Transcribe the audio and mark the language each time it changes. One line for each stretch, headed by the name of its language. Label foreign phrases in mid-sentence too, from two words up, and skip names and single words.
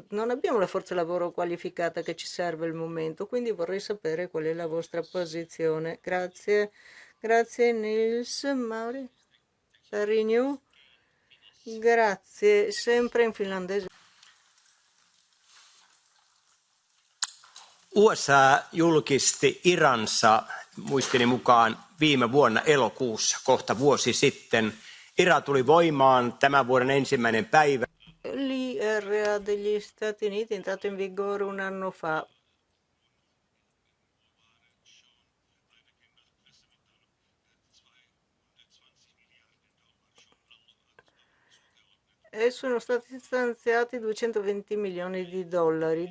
Italian: Non abbiamo la forza lavoro qualificata che ci serve al momento, quindi vorrei sapere qual è la vostra posizione. Grazie. Grazie Nils Mauri. Renew. Grazie, sempre in finlandese.
Finnish: USA julkisti Iransa muistini mukaan viime vuonna elokuussa, kohta vuosi sitten. IRA tuli voimaan tämän vuoden 1. päivä.
Italian: L'IRA degli Stati Uniti è entrato in vigore un anno fa. E sono stati stanziati 220 milioni di dollari.